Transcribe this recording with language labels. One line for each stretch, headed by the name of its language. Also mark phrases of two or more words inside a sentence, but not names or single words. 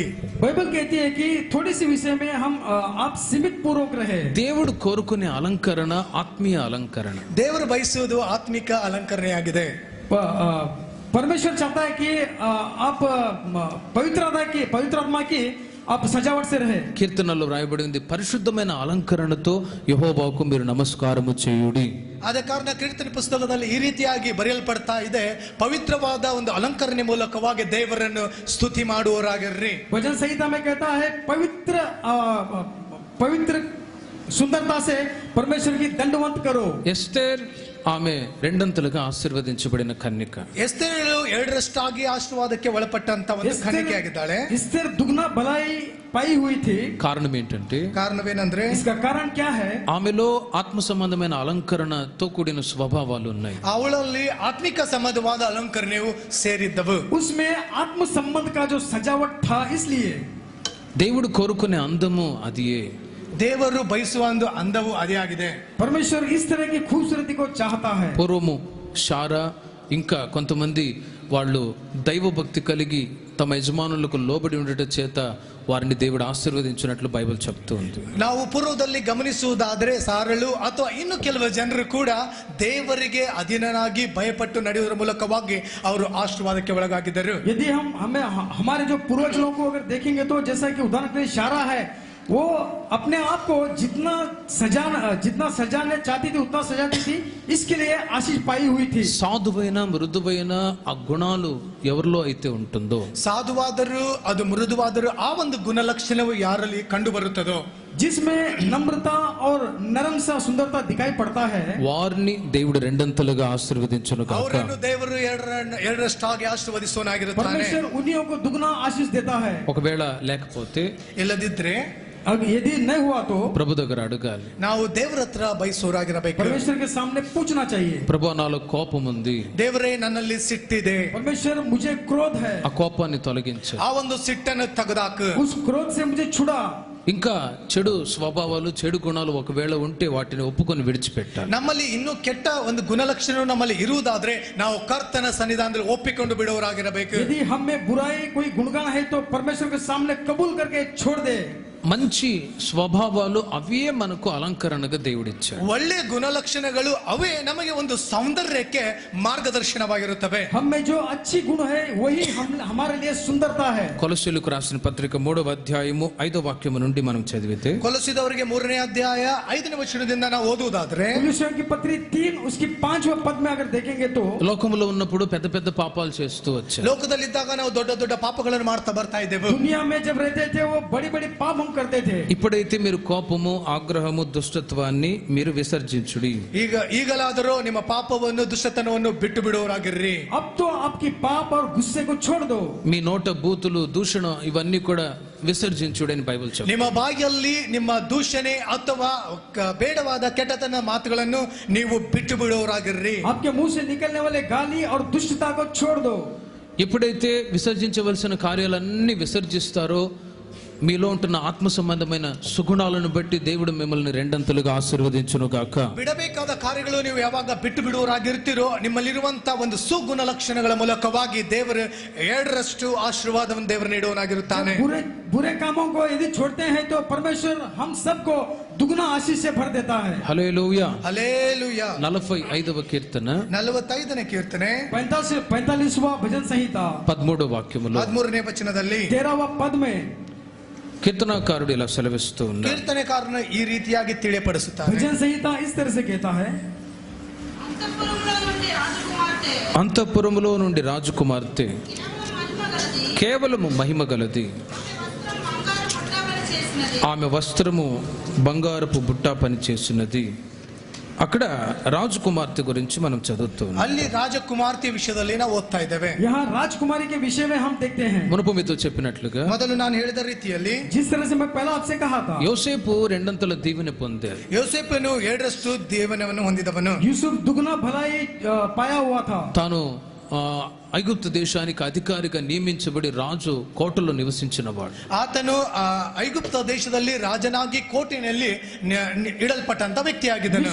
Hindi: बाइबल कहती है कि थोड़ी सी विषय में हम आप सीमित पूर्वक रहे.
Telugu: దేవుడు కోరుకునే అలంకరణ ఆత్మీయ అలంకరణ.
Kannada: ದೇವರು ಬಯಸುವುದು ಆತ್ಮಿಕ ಅಲಂಕರಣೆಯಾಗಿದೆ.
Hindi: परमेश्वर चाहता है कि आप पवित्र आत्मा की आप सजावट से रहे.
Telugu: కీర్తనలో రాయబడింది పరిశుద్ధమైన అలంకరణతో యెహోవాకు మీరు నమస్కారము చేయుడి.
Kannada: ಆದ ಕಾರಣ ಕೀರ್ತನೆ ಪುಸ್ತಕದಲ್ಲಿ ಈ ರೀತಿಯಾಗಿ ಬರೆಯಲ್ಪಡ್ತಾ ಇದೆ, ಪವಿತ್ರವಾದ ಒಂದು ಅಲಂಕರಣೆ ಮೂಲಕವಾಗಿ ದೇವರನ್ನು ಸ್ತುತಿ ಮಾಡುವವರಾಗಿರ್ರಿ.
Hindi: भजन संहिता में कहता है पवित्र सुंदरता से परमेश्वर की दंडवत करो.
Telugu: ఎస్తేర్ ఆమె రెండంతలుగా ఆశీర్వదించబడిన కన్యక.
Kannada: ಎಸ್ತೇರಳು ಎರಡರಷ್ಟಾಗಿ ಆಶೀರ್ವಾದಕ್ಕೆ ಒಳಪಟ್ಟಂತ ಒಂದು ಕಣಿಕೆ ಆಗಿದ್ದಾಳೆ.
Hindi: एस्तेर दुगना भलाई पाई हुई थी.
Telugu: కారణం ఏంటంటే
Kannada: కారణమేనంದ್ರೆ
Hindi: इसका कारण क्या है?
Telugu: ఆమెలో ఆత్మ సంబంధమైన అలంకరణతో కూడిన స్వభావాలు ఉన్నాయి.
Kannada: ಅವಳಲ್ಲಿ ಆತ್ಮಿಕ ಸಂಬಂಧವಾದ ಅಲಂಕರಣೆಯು ಸೇರಿದ್ದವು.
Hindi: उसमें आत्म संबंध का जो सजावट था, इसलिए
Telugu: దేవుడు కోరుకునే అందము అదియే.
Kannada: ದೇವರು ಬಯಸುವ ಒಂದು ಅಂದವು ಅದೇ ಆಗಿದೆ.
Hindi: परमेश्वर इस तरह की खूबसूरती को चाहता है.
Telugu: పూర్వము షారా ఇంకా కొంతమంది వాళ్ళు దైవభక్తి కలిగి తమ యజమానులకు లోబడి ఉండట చేత వారిని దేవుడు ఆశీర్వదించినట్లు బైబిల్ చెప్తూ ఉంది.
Kannada: ನಾವು ಪೂರ್ವದಲ್ಲಿ ಗಮನಿಸುವುದಾದ್ರೆ ಸಾರಳು ಅಥವಾ ಇನ್ನು ಕೆಲವು ಜನರು ಕೂಡ ದೇವರಿಗೆ ಅಧೀನನಾಗಿ ಭಯಪಟ್ಟು ನಡೆಯುವುದರ ಮೂಲಕವಾಗಿ ಅವರು ಆಶೀರ್ವಾದಕ್ಕೆ ಒಳಗಾಗಿದ್ದರು.
Hindi: यदि हमारे जो पूर्वज लोगों को अगर देखेंगे तो जैसा कि उदाहरण के लिए शारा है, वो अपने आप को जितना सजाने चाहती थी उतना सजाती थी, इसके लिए आशीष पाई हुई थी.
Telugu: సాధువైన మృదువైన ఆ గుణాలు ఎవరిలో అయితే ఉంటుందో,
Kannada: ಸಾಧುವಾದರೂ ಅದು ಮೃದುವಾದರೂ ಆ ಒಂದು ಗುಣಲಕ್ಷಣವು ಯಾರಲ್ಲಿ ಕಂಡು ಬರುತ್ತದೋ,
Hindi: जिसमें नम्रता और नरम सा सुंदरता दिखाई पड़ता है,
Telugu: వారిని దేవుడు రెండంతలుగా ఆశీర్వదించును గాక.
Kannada: ಅವರನ್ನು ದೇವರು ಎರಡರಷ್ಟಾಗಿ ಆಶೀರ್ವದಿಸುವನಾಗಿರುತ್ತಾನೆ.
Hindi: परमेश्वर उन्हीं को दुगना आशीष देता है.
Telugu: ఒకవేళ లేకపోతే
Kannada: ಇಲ್ಲದಿದ್ರೆ
Hindi: यदि नहीं हुआ तो
Telugu: ప్రభు దగ్గర అడగాలి.
Kannada: ನಾವು ದೇವರ ಹತ್ರ ಬಯಸೋರಾಗಿರಬೇಕು.
Hindi: परमेश्वर के सामने पूछना चाहिए,
Telugu: ప్రభు నాలో కోపం ఉంది,
Kannada: ದೇವರೇ ನನ್ನಲ್ಲಿ ಸಿಟ್ಟಿದೆ,
Hindi: परमेश्वर मुझे क्रोध है,
Telugu: ఆ కోపాన్ని తొలగించు,
Kannada: ಆ ಒಂದು ಸಿಟ್ಟನ್ನು ತೆಗೆದಾಕು,
Hindi: उस क्रोध से मुझे छुड़ा.
Telugu: ఇంకా చెడు స్వభావాలు చెడు గుణాలు ఒకవేళ ఉంటే వాటిని ఒప్పుకొని విడిచిపెట్టాలి.
Kannada: ನಮ್ಮಲ್ಲಿ ಇನ್ನೂ ಕೆಟ್ಟ ಒಂದು ಗುಣಲಕ್ಷಣ ನಮ್ಮಲ್ಲಿ ಇರುವುದಾದ್ರೆ ನಾವು ಕರ್ತನ ಸನ್ನಿಧಾನದಲ್ಲಿ ಒಪ್ಪಿಕೊಂಡು ಬಿಡುವವರಾಗಿರಬೇಕು.
Hindi: यदि हम में बुराई कोई गुणगान है तो परमेश्वर के सामने कबूल करके छोड़ दे.
Telugu: మంచి స్వభావాలు అవే మనకు అలంకరణగా దేవుడిచ్చాడు.
Kannada: ಒಳ್ಳೆ ಗುಣಲಕ್ಷಣಗಳು ಅವೇ ನಮಗೆ ಒಂದು ಸೌಂದರ್ಯಕ್ಕೆ ಮಾರ್ಗದರ್ಶನವಾಗಿರುತ್ತವೆ.
Hindi: हम में जो अच्छी गुण है वही हमारे लिए सुंदरता है.
Telugu: కొలస్సీయులకు రాసిన పత్రిక 3వ అధ్యాయము 5వ వాక్యము నుండి మనం చదివితే,
Kannada: ಕೊಲೊಸ್ಸೆದವರಿಗೆ 3ನೇ ಅಧ್ಯಾಯ 5ನೇ ವಚನದಿಂದ ನಾವು ಓದುವುದಾದ್ರೆ,
Hindi: कुलुस्सियों की पत्री 3 उसकी 5वें पद में अगर देखेंगे तो
Telugu: లోకములో ఉన్నప్పుడు పెద్ద పెద్ద పాపాలు చేస్తూ వచ్చారు.
Kannada: ಲೋಕದಲ್ಲಿದ್ದಾಗ ನಾವು ದೊಡ್ಡ ದೊಡ್ಡ ಪಾಪಗಳನ್ನು ಮಾಡ್ತಾ ಬರ್ತಾ ಇದ್ದೇವೆ.
Hindi: दुनिया में जब रहते थे वो बड़ी बड़ी पाप हम करते थे.
Telugu: ఇప్పుడైతే మీరు కోపము ఆగ్రహము దుష్టత్వాన్ని మీరు విసర్జించుడి.
Kannada: ಈಗಲಾದರೂ ನಿಮ್ಮ ಪಾಪವನ್ನು ದುಷ್ಟತನವನ್ನು ಬಿಟ್ಟು ಬಿಡುವವರಾಗಿರ್ರಿ.
Hindi: अब तो आपकी पाप और गुस्से को छोड़ दो.
Telugu: మీ నోట బూతులు దూషణ ఇవన్నీ కూడా విసర్జించుడి అని బైబిల్ చెప్తుంది.
Kannada: ನಿಮ್ಮ ಬಾಯಿಯಲ್ಲಿ ನಿಮ್ಮ ದೂಷಣೆ ಅಥವಾ ಬೇಡವಾದ ಕೆಟ್ಟತನ ಮಾತುಗಳನ್ನು ನೀವು ಬಿಟ್ಟು ಬಿಡುವವರಾಗಿರ್ರಿ.
Hindi: आपके मुंह से निकलने वाले गाली और दुष्टता को छोड़ दो.
Telugu: ఎప్పుడైతే విసర్జించవలసిన కార్యాలన్నీ విసర్జిస్తారో మీలో ఉంటున్న ఆత్మ సంబంధమైన సుగుణాలను బట్టి దేవుడు మిమ్మల్ని రెండంతలుగా ఆశీర్వదించును గాక.
Kannada: ಬಿಡಬೇಕಾದ ಕಾರ್ಯಗಳು ನೀವು ಯಾವಾಗ ಬಿಟ್ಟು ಬಿಡುವವರಾಗಿರ್ತೀರೋ ನಿಮ್ಮಲ್ಲಿರುವಂತಹ ಒಂದು ಸುಗುಣ ಲಕ್ಷಣಗಳ ಮೂಲಕವಾಗಿ ದೇವರು ಎರಡರಷ್ಟು ಆಶೀರ್ವಾದವನ್ನು ದೇವರು ನೀಡುವನಾಗಿರುತ್ತಾನೆ.
Hindi: बुरे कामों को यदि छोड़ते हैं तो परमेश्वर हम सबको दुगना आशीष से भर देता है.
Telugu: హల్లెలూయా.
Kannada: ಹಲ್ಲೆಲೂಯಾ.
Telugu: 45వ కీర్తన
Kannada: 45ನೇ ಕೀರ್ತನೆ
Hindi: 45वां भजन संहिता
Telugu: 13వ వాక్యములో
Kannada: 13ನೇ ವಚನದಲ್ಲಿ
Hindi: 13वां पद में
Telugu: కీర్తనాకారుడు ఇలా సెలవిస్తూ ఉన్నాడు.
Kannada: ಕೀರ್ತನೆಕಾರನು ಈ ರೀತಿಯಾಗಿ ತಿಳಿಯಪಡಿಸುತ್ತಾನೆ.
Hindi: भजन संहिता इस तरह से कहता है,
Telugu: అంతఃపురములో నుండి రాజకుమార్తె కేవలము మహిమ గలది, ఆమె వస్త్రము బంగారపు బుట్టా పని చేసినది. అక్కడ రాజకుమార్తె గురించి మనం చదువుతున్నాం.
Kannada: ಅಲ್ಲಿ ರಾಜಕುಮಾರ್ತಿ ವಿಷಯದಲ್ಲಿ ನಾವು ಓದ್ತಾ ಇದ್ದೇವೆ.
Hindi: यहाँ राजकुमारी के विषय में हम देखते हैं.
Telugu: మునుపు మీతో చెప్పినట్లుగా
Kannada: ಮೊದಲು ನಾನು ಹೇಳಿದ ರೀತಿಯಲ್ಲಿ
Hindi: जिस तरह से मैं पहला आपसे कहा था,
Telugu: యోసేపు రెండంతల దీవెన పొందాడు.
Kannada: ಯೋಸೇಫನು ಎರಡರಷ್ಟು ದೇವನವನ್ನು ಹೊಂದಿದವನು.
Hindi: यूसुफ दुगना भलाई पाया हुआ था.
Telugu: తాను ఐగుప్తు దేశానికి అధికారిగా నియమించబడి రాజు కోటలో నివసించినవాడు.
Kannada: ಆತನು ಐಗುಪ್ತ ದೇಶದಲ್ಲಿ ರಾಜನಾಗಿ ಕೋಟೆಯಲ್ಲಿ ಇಡಲ್ಪಟ್ಟಂತ ವ್ಯಕ್ತಿಯಾಗಿದ್ದನು.